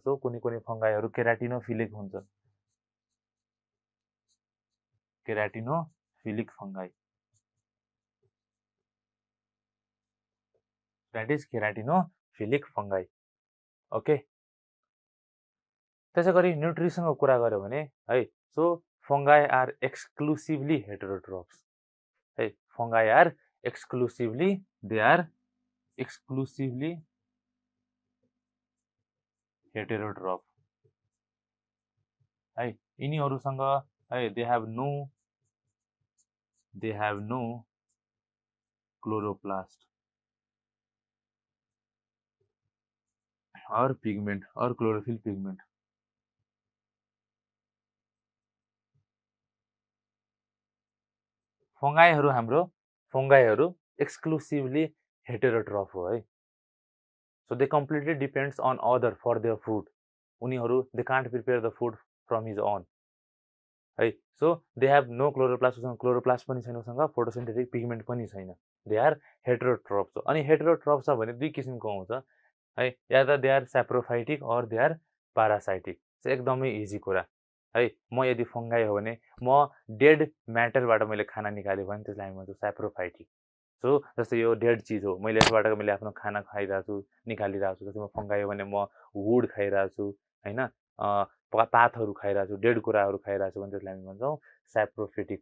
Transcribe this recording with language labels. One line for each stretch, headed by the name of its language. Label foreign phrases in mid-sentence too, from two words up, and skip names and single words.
Nepali: सो कुनै फङ्गाईहरू केराटिनोफिलिक हुन्छ,
English: keratinophilic fungi, that is keratinophilic fungi.
Nepali: ओके। त्यसै गरी न्युट्रिसनको कुरा गऱ्यो भने है,
English: so fungi are exclusively heterotrophs
Nepali: है।
English: fungi are exclusively, they are exclusively heterotroph है।
Nepali: यिनीहरूसँग है,
English: they have no chloroplast or pigment or chlorophyll pigment.
Nepali: फङ्गाईहरू
English: exclusively heterotroph
Nepali: हो है.
English: So they completely depends on other for their food. उनीहरू they can't prepare the food from his own.
Nepali: है.
English: So they have no chloroplast.
Nepali: क्लोरोप्लास्ट पनि छैन उसँग,
English: photosynthetic pigment
Nepali: पनि छैन.
English: they are heterotroph.
Nepali: अनि हेटेरोट्रफ छ भने दुई किसिमको आउँछ है. या त
English: they are saprophytic or they are parasitic.
Nepali: एकदमै इजी कुरा है. म यदि फङ्गाई हो भने म
English: dead matterबाट
Nepali: मैले खाना निकाल्यो भने त्यसलाई हामी भन्छौँ स्याप्रोफाइटिक. सो जस्तै यो डेड चिज हो, मैले यसबाट मैले आफ्नो खाना खाइरहेको छु, निकालिरहेको छु. जस्तै म फङ्गाई हो भने म वुड खाइरहेको छु होइन, पातहरू खाइरहेको छु, डेड कुराहरू खाइरहेको छु भने त्यसलाई हामी भन्छौँ स्याप्रोफिटिक.